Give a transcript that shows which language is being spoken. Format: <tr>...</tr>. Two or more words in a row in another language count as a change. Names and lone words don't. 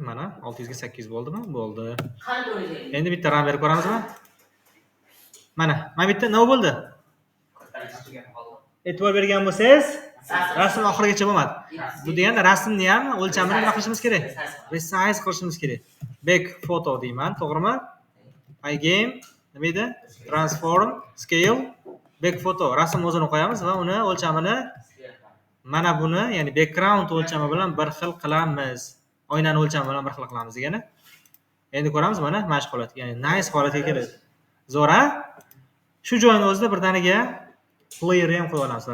<uz>Mana 600 ga 800 bo'ldimi? Bo'ldi. Endi bitta ram berib ko'ramizmi? Mana bitta nima bo'ldi? E'tibor bergan bo'lsangiz, rasm oxirigacha bo'lmadi. Bu deganda rasmni ham o'lchamini nima qilishimiz kerak? Resize qilishimiz kerak.</uz> <en>Back photo</en> <uz>deyman, to'g'rimi? Again, nima edi?</uz> <en>Transform, scale, back photo.</en> <uz>Rasm o'zini qo'yamiz va uni o'lchamini mana buni, ya'ni background o'lchami bilan bir xil qilamiz. Oynani o'lchami bilan bir xil qilamiz degani. Endi ko'ramiz mana shu holat, ya'ni nice holatga keladi. Zo'r, a? Shu joyning o'zida birdaniga player ham qo'yib olamiz.</uz>